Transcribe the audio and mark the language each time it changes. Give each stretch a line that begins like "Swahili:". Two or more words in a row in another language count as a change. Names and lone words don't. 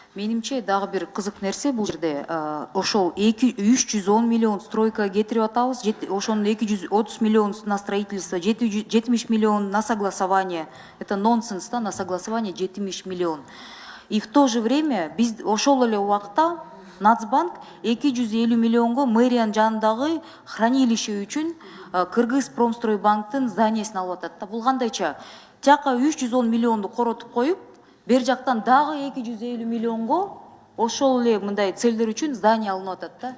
Kyrgyz: Менимче дагы бир кызык нерсе бул жерде ошол 310 миллион стройка кетирип атабыз, ошонун 230 миллион
Russian: на строительство,
Kyrgyz: 70 миллион
Russian: на согласование. Это нонсенс, да, на согласование 70 миллион. И в то же время
Kyrgyz: биз ошол эле убакта Нацбанк 250 миллионго мэриянын жанындагы хранилище үчүн Кыргыз Промстройбанктын зданиясын алып атат да. Бул кандайча? Тияка 310 миллионду коротуп коюп, бер жактан дагы 250 миллионго ошол эле мындай целдер үчүн здание алынып атат да.